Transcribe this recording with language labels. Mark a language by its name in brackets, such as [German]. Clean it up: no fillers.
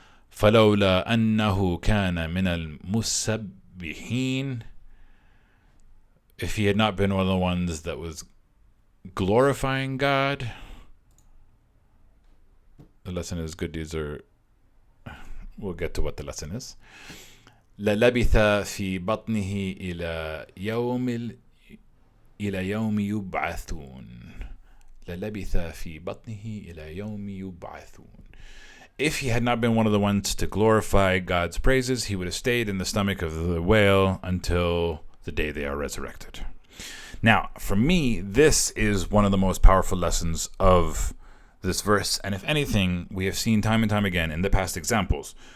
[Arabic] فلولا أنه كان من المسبحين, [English] if he had not been one of the ones that was glorifying God. The lesson is good deeds are, we'll get to what the lesson is. [Arabic] للبث في بطنه إلى يوم يبعثون. للبث في بطنه إلى يوم يبعثون. [English] If he had not been one of the ones to glorify God's praises, he would have stayed in the stomach of the whale until the day they are resurrected. Now, for me, this is one of the most powerful lessons of this verse, and if anything, we have seen time and time again in the past examples.